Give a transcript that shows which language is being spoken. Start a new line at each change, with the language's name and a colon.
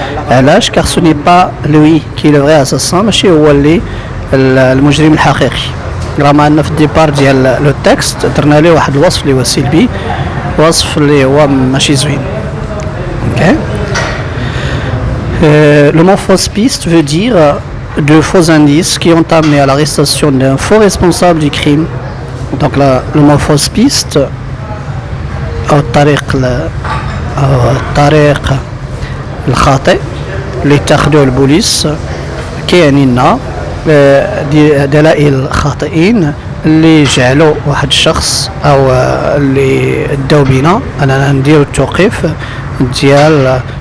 Arabic: علاش؟
French: car ce n'est pas lui qui est le vrai assassin,
Arabic: ماشي هو اللي المجرم الحقيقي. رغم ان في الديبار ديال لو تكست درنا ليه واحد الوصف اللي هو سلبي, وصف اللي هو ماشي زوين. اوكي.
French: Le mot fausse piste veut dire de faux indices qui ont amené à l'arrestation d'un faux responsable du crime. Donc le mot fausse piste
Arabic: أو الطريق الخاطئ اللي اتخذوه البوليس كيعني لنا دلائل خاطئين اللي جعلوا واحد الشخص او اللي داو بينا اننا نديرو التوقيف ديال